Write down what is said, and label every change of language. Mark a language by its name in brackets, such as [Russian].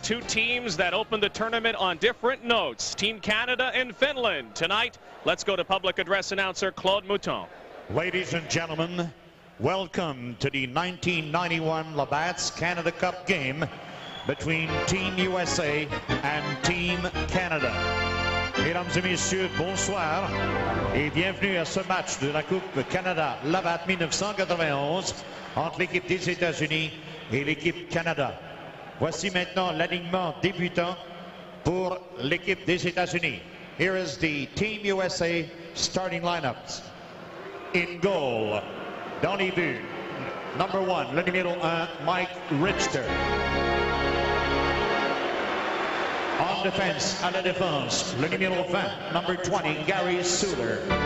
[English] 2 teams that opened the tournament on different notes. Team Canada and Finland. Tonight, let's go to public address announcer Claude Mouton. Ladies and gentlemen, welcome to the 1991 Labatt's Canada Cup game between Team USA and Team Canada. [French] Mesdames et messieurs, bonsoir et bienvenue à ce match de la Coupe Canada Labatt 1991 entre l'équipe des États-Unis et l'équipe Canada. Voici maintenant l'alignement débutant pour l'équipe des États-Unis. [English] Here is the Team USA starting lineups. In goal, [French] dans les buts, [English] number 1, [French] le numéro 1, Mike Richter. En défense, à la défense, le numéro 20, [English] number 20, [French] Gary Suter.